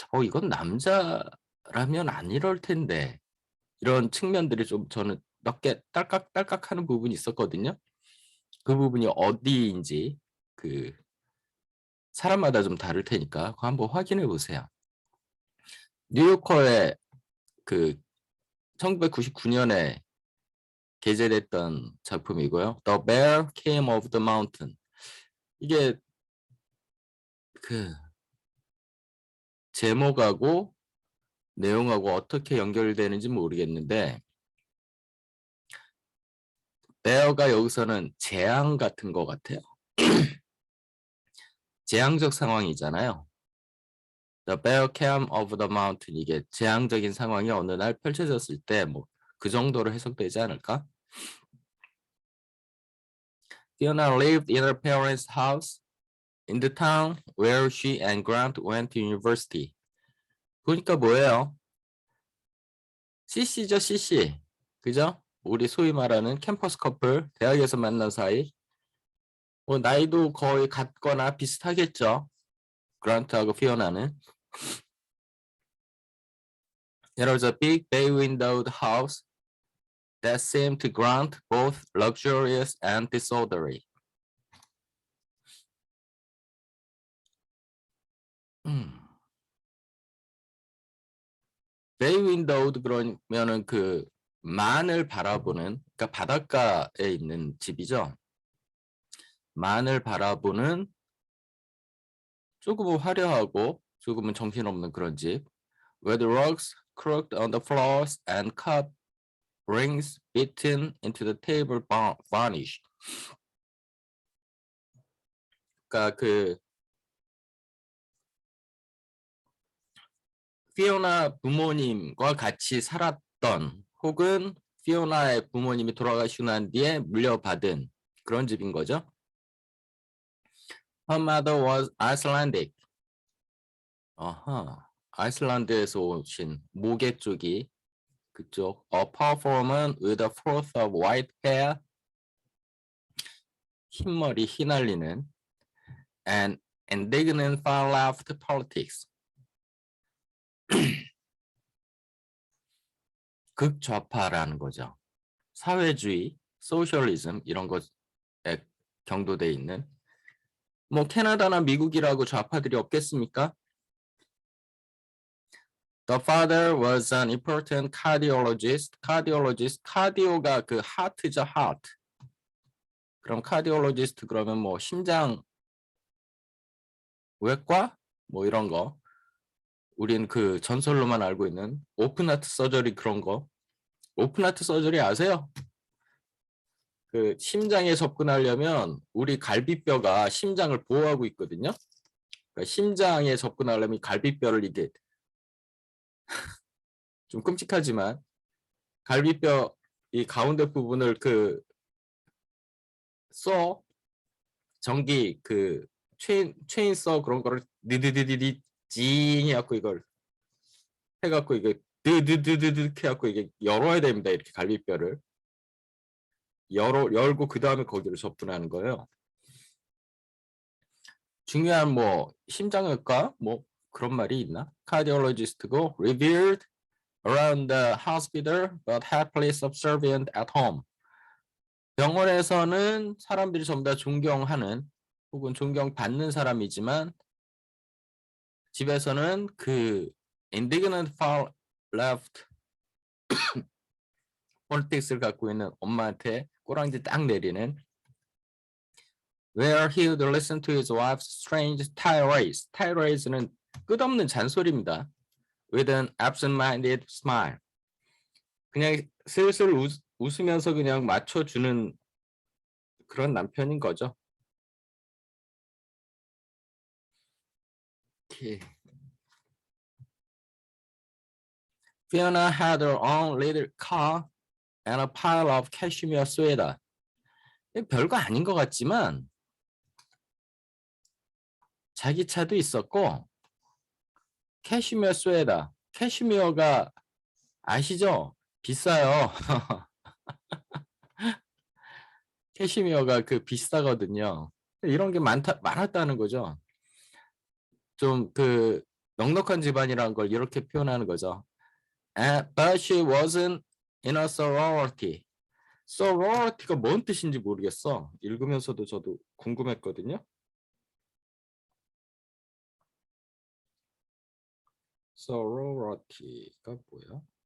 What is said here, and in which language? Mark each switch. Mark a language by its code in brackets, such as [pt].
[ko] 이건 남자라면 안 이럴 텐데. 이런 측면들이 좀 저는 몇 개 딸깍딸깍 하는 부분이 있었거든요. 그 부분이 어디인지 그 사람마다 좀 다를 테니까 그거 한번 확인해 보세요. 뉴요커의 그 1999년에 게재됐던 작품이고요. [en] The Bear Came of the Mountain. [ko] 이게 그 제목하고 내용하고 어떻게 연결되는지 모르겠는데 베어가 여기서는 재앙 같은 것 같아요. 재앙적 상황이잖아요. [en] The Bear Came of the Mountain [ko] 이게 재앙적인 상황이 어느 날 펼쳐졌을 때 뭐 그 정도로 해석되지 않을까? [en] Fiona lived in her parents' house in the town where she and Grant went to university. [ko] 보니까 뭐예요? CC죠, CC. 그죠? 우리 소위 말하는 캠퍼스 커플, 대학에서 만난 사이. 뭐 나이도 거의 같거나 비슷하겠죠. 그란트하고 피오나는. [en] There was a big bay-windowed house that seemed to Grant both luxurious and disorderly. [ko] bay-windowed 그러면은 그 만을 바라보는, 그러니까 바닷가에 있는 집이죠. 만을 바라보는 조금은 화려하고 조금은 정신없는 그런 집. [en] Where the rugs crooked on the floors and cup rings beaten into the table varnish. [ko] 그러니까 그 피오나 부모님과 같이 살았던 혹은 피오나의 부모님이 돌아가시고 난 뒤에 물려받은 그런 집인 거죠. [en] Her mother was Icelandic. [ko] 아이슬란드에서 오신 모계 쪽이 그쪽. [en] A powerful woman with a froth of white hair. [ko] 흰머리 휘날리는. [en] And indignant far-left politics. [ko] 극좌파라는 거죠. 사회주의, 소셜리즘 이런 것에 경도돼 있는. 뭐 캐나다나 미국이라고 좌파들이 없겠습니까? [en] The father was an important cardiologist. [ko] cardiologist, 카디오가 그 하트죠, heart. 그럼 cardiologist 그러면 뭐 심장 외과 뭐 이런 거. 우린 그 전설로만 알고 있는 오픈하트 서저리 그런 거. 오픈하트 서저리 아세요? 그 심장에 접근하려면 우리 갈비뼈가 심장을 보호하고 있거든요. 그러니까 심장에 접근하려면 갈비뼈를 이게 좀 끔찍하지만 갈비뼈 이 가운데 부분을 그 써 전기 그 체인서 그런 거를 느드드드드 징 해갖고 이걸 해갖고 이게 드드드드드 해갖고 이게 열어야 됩니다. 이렇게 갈비뼈를 열고 그 다음에 거기를 접근하는 거예요. 중요한 뭐 심장외과 뭐 그런 말이 있나? [en] cardiologist고 revered around the hospital but happily subservient at home. [ko] 병원에서는 사람들이 전부 다 존경하는 혹은 존경받는 사람이지만 집에서는 그 [en] indignant far left politics [ko] 를 갖고 있는 엄마한테 꼬랑지 딱 내리는 [en] where he would listen to his wife's strange tirades. [ko] tirades는 끝없는 잔소리입니다. [en] with an absent-minded smile. [ko] 그냥 슬슬 웃으면서 그냥 맞춰주는 그런 남편인 거죠. 오케이. [en] Fiona had her own little car and a pile of cashmere sweater. [ko] 별거 아닌 것 같지만 자기 차도 있었고 캐시미어 스웨터. 캐시미어가 아시죠? 비싸요. 캐시미어가 그 비싸거든요. 이런 게 많았다는 거죠. 좀 그 넉넉한 집안이라는 걸 이렇게 표현하는 거죠. [en] But she wasn't in a sorority. [ko] sorority가 뭔 뜻인지 모르겠어. 읽으면서도 저도 궁금했거든요. sorority가 뭐야?